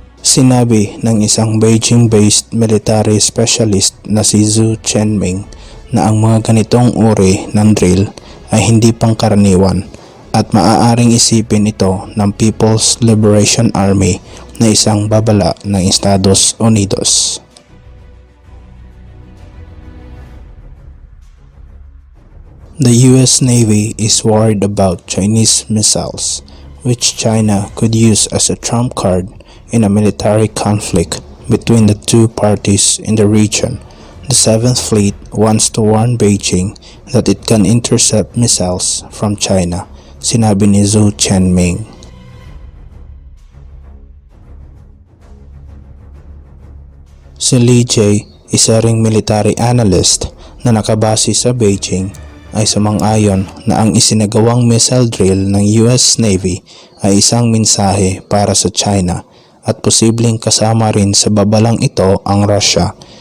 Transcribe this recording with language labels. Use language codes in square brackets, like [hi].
[tl] Sinabi ng isang Beijing-based military specialist na si Zhu Chenming na ang mga ganitong uri ng drill ay hindi pangkaraniwan at maaaring isipin ito ng People's Liberation Army na isang babala ng Estados Unidos. [en] The US Navy is worried about Chinese missiles, which China could use as a trump card in a military conflict between the two parties in the region. The 7th Fleet wants to warn Beijing that it can intercept missiles from China, [tl] sinabi ni Zhu Chenming. Si Li Jie, isa ring military analyst na nakabase sa Beijing, ay sumang-ayon na ang isinagawang missile drill ng US Navy ay isang mensahe para sa China at posibleng kasama rin sa babalang ito ang Russia.